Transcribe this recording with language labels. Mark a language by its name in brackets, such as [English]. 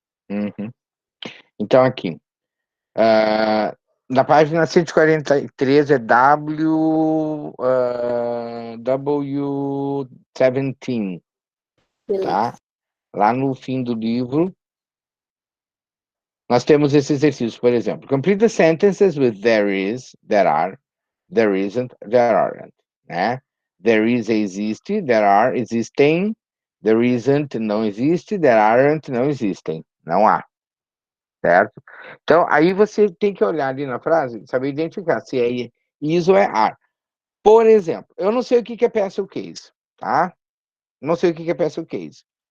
[Portuguese] Uhum. Então, aqui. Na página 143 é W17, Beleza. tá? Lá no fim do livro, nós temos esse exercício, por exemplo. [English] Complete the sentences with there is, there are, there isn't, there aren't, né? There is, [Portuguese] existe, [English] there are, [Portuguese] existem, [English] there isn't, [Portuguese] não existe, [English] there aren't, [Portuguese] não existem, não há, certo? Então, aí você tem que olhar ali na frase, saber identificar se é is ou é are. Por exemplo, eu não sei o que é pencil case, tá? Não sei o que é pencil case.